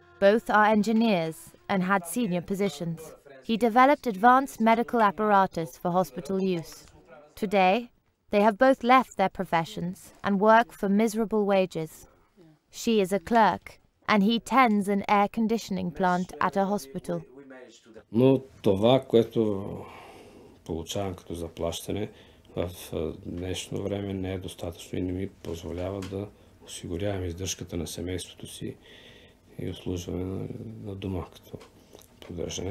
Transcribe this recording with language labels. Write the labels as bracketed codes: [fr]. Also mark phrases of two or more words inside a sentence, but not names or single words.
[en] Both are engineers and had senior positions. He developed advanced medical apparatus for hospital use. Today, they have both left their professions and work for miserable wages. She is a clerk, and he tends an air conditioning plant at a hospital. [bg] Но това, което получавам като заплащане, в днешно време не е достатъчно и не ми позволява да осигурявам издръжката на семейството си и обслужване на дома като поддържане.